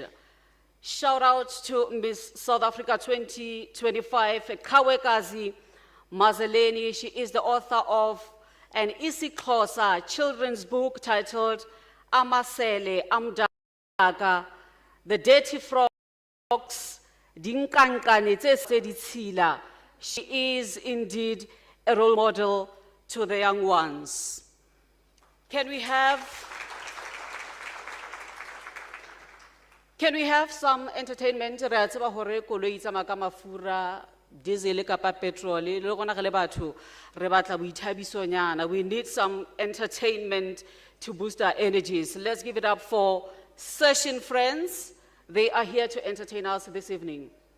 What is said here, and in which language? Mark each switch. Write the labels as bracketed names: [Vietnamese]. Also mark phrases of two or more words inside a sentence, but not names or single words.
[English] Shout out to Miss South Africa 2025, Kawekazi Mazeleni. She is the author of an isiXhosa children's book titled Amasele Amdaka, The Dirty Frogs, [Southern Sotho] Dinkankane tse ditshila. [English] She is indeed a role model to the young ones. Can we have some entertainment? [Southern Sotho] Re a tseba hore koloi e tsamaya ka mafura, diesel kapa petrol, le gona ge le batho re batla boithabisonyana. [English] We need some entertainment to boost our energies. Let's give it up for Session Friends. They are here to entertain us this evening.